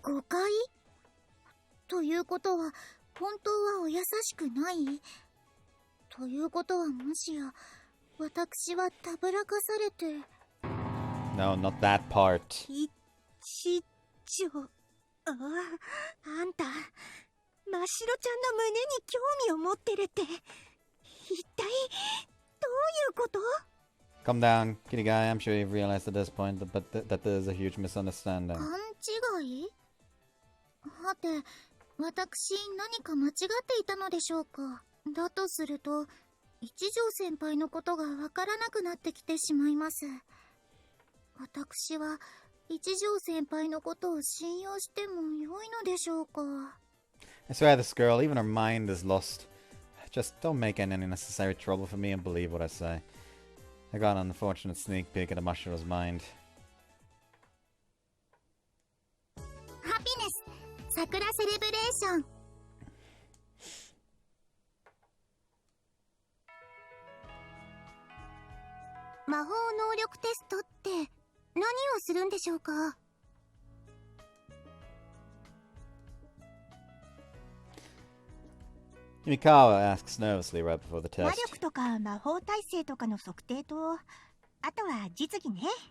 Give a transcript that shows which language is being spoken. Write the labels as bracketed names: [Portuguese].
[Japanese] 誤解ということは、本当はお優しくないということはもしや、私はたぶらかされて。 [English] No, not that part. [Japanese] 一条。あんた、ましろちゃんの胸に興味を持ってるって、一体、どういうこと？ [English] Calm down, kitty guy. I'm sure you've realized at this point that there's a huge misunderstanding. [Japanese] 勘違い？はて、私何か間違っていたのでしょうか。だとすると、一条先輩のことがわからなくなってきてしまいます。私は一条先輩のことを信用しても良いのでしょうか。 [English] I swear this girl, even her mind is lost. Just don't make any unnecessary trouble for me and believe what I say. I got an unfortunate sneak peek at Mashiro's mind. [Japanese] ハピネス、桜セレブレーション。魔法能力テストって何をするんでしょうか？ [English] Himikawa asks nervously right before the [Japanese] 魔 [English] test. [Japanese] 力とか魔法耐性とかの測定と、あとは実技ね。